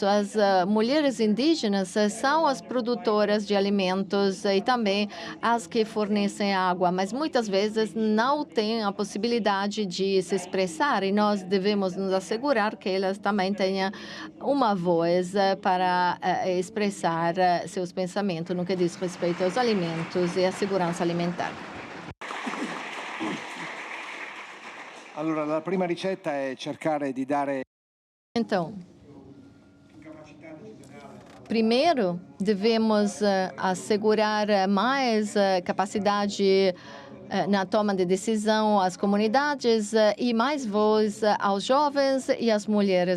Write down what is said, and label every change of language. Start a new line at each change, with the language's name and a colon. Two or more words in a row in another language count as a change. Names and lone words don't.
Portuguese: As mulheres indígenas são as produtoras de alimentos e também as que fornecem água, mas muitas vezes não têm a possibilidade de se expressar e nós devemos nos assegurar que elas também tenham uma voz para expressar seus pensamentos no que diz respeito aos alimentos e à segurança alimentar.
Italian: Allora, la prima ricetta è cercare di dare.
Portuguese: Então, primeiro, devemos assegurar mais capacidade na toma de decisão às comunidades e mais voz aos jovens e às mulheres.